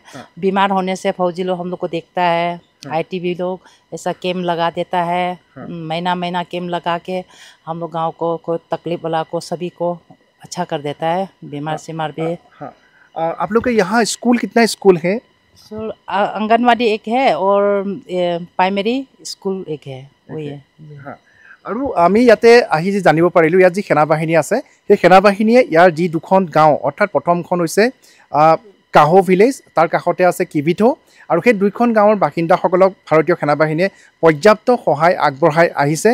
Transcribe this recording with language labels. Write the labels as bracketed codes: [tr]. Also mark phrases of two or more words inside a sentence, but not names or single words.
[hi] बीमार होने से फौजी लोग हम लोग को देखता है। ITB लोग ऐसा कैम्प लगा देता है, महीना कैम्प लगा के हम लोग गाँव को, कोई तकलीफ वाला को, सभी को अच्छा कर देता है, बीमार सीमार भी। आप लोग के यहाँ स्कूल, कितना स्कूल है? आंगनवाड़ी एक है और प्राइमेरी स्कूल एक है, वही है। [as] আৰু আমি ইয়াতে আহি যি জানিব পাৰিলোঁ, ইয়াত যি সেনাবাহিনী আছে সেই সেনাবাহিনীয়ে ইয়াৰ যি দুখন গাঁও, অৰ্থাৎ প্ৰথমখন হৈছে কাহো ভিলেজ, তাৰ কাষতে আছে কিবিথো, আৰু সেই দুইখন গাঁৱৰ বাসিন্দাসকলক ভাৰতীয় সেনাবাহিনীয়ে পৰ্যাপ্ত সহায় আগবঢ়াই আহিছে।